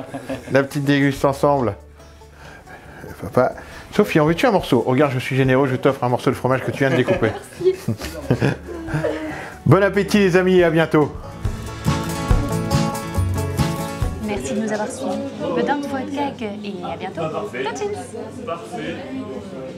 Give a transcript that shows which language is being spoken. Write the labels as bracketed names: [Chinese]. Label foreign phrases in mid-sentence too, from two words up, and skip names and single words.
[French] La petite déguste ensemble. Papa. Sophie, en veux-tu un morceau? Regarde, je suis généreux, je t'offre un morceau de fromage que tu viens de découper. Merci. Bon appétit les amis et à bientôt. Merci de nous avoir suivis. [Dutch] Bedankt voor het kijken [French] et à bientôt. [Dutch] Tot ziens.